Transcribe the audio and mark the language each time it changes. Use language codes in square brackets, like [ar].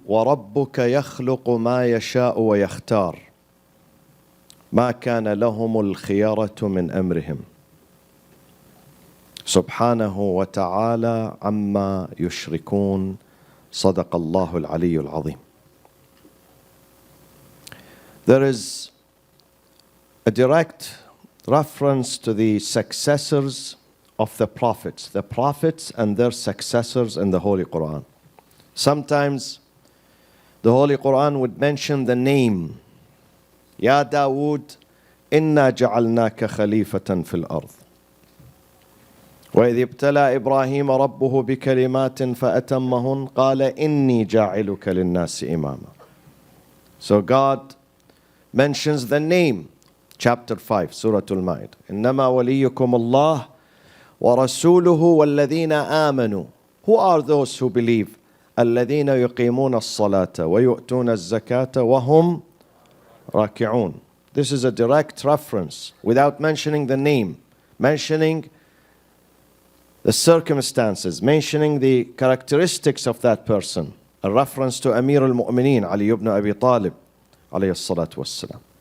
[ar] وربك يخلق ما يشاء ويختار ما كان لهم الخيرة من أمرهم سبحانه وتعالى عما يشركون. صدق الله العلي العظيم. [en] There is a direct reference to the successors of the prophets and their successors in the Holy Quran. Sometimes the Holy Quran would mention the name, [ar] Ya Dawood, inna ja'alnaka khalifatan fil ard. وإذ ابتلى إبراهيم ربه بكلمات فأتمهن قال إني جاعلك للناس إماما. [en] So God mentions the name, chapter 5, Surah Al-Ma'idah. [ar] إنما وليكم الله ورسوله والذين آمنوا. [en] Who are those who believe? [ar] الذين يقيمون الصلاة ويؤتون الزكاة وهم راكعون. [en] This is a direct reference without mentioning the name, mentioning the circumstances, mentioning the characteristics of that person. A reference to Amir al-Mu'mineen Ali ibn Abi Talib alayhi salatu wassalam.